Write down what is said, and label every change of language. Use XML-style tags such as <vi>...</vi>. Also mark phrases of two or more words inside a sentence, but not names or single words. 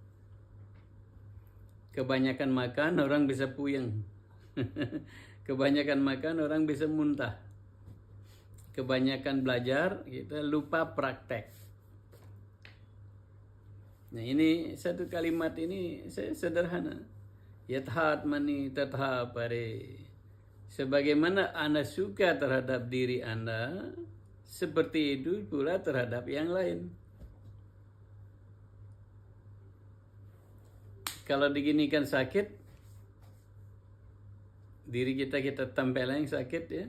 <id>Kebanyakan makan, orang bisa puyeng. Kebanyakan makan, orang bisa muntah. Kebanyakan belajar, kita lupa praktek. Nah, ini satu kalimat ini sederhana.</id> <sa>Yathatmani tatha pare.</sa> <id>Sebagaimana Anda suka terhadap diri Anda, seperti itu pula terhadap yang lain. Kalau diginikan sakit, diri kita tempeleng sakit ya.</id>